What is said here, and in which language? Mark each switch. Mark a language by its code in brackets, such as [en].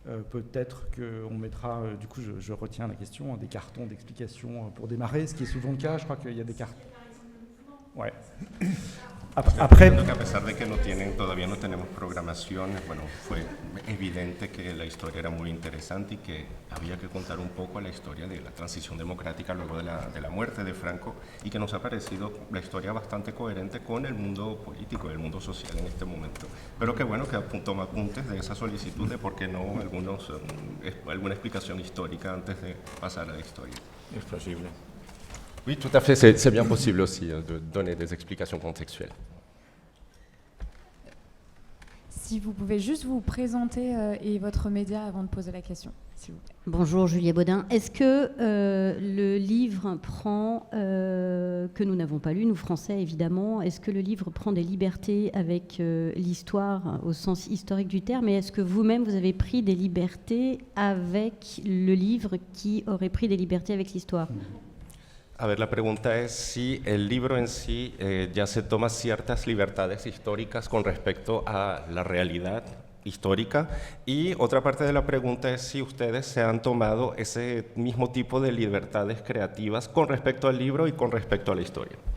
[fr] Peut-être qu'on mettra, du coup je retiens la question, des cartons d'explication pour démarrer, ce qui est souvent le cas. Je crois qu'il y a des cartons. Ouais. Après, [es] que a pesar de que todavía no tenemos programaciones, bueno, fue evidente que la historia era muy interesante y que había que contar un poco la historia de la transición democrática luego de la muerte de Franco, y que nos ha parecido la historia bastante coherente con el mundo político, el mundo social en este momento. Pero que bueno que toma apuntes de esa solicitud de por qué no alguna explicación histórica antes de pasar a la historia. Es posible. [fr] Oui, tout à fait, c'est bien possible aussi de donner des explications contextuelles. Si vous pouvez juste vous présenter et votre média avant de poser la question, s'il vous plaît. Bonjour, Juliette Baudin. Est-ce que le livre prend, que nous n'avons pas lu, nous Français évidemment, est-ce que le livre prend des libertés avec l'histoire au sens historique du terme, et est-ce que vous-même vous avez pris des libertés avec le livre qui aurait pris des libertés avec l'histoire? [es] A ver, la pregunta es si el libro en sí ya se toma ciertas libertades históricas con respecto a la realidad histórica, y otra parte de la pregunta es si ustedes se han tomado ese mismo tipo de libertades creativas con respecto al libro y con respecto a la historia.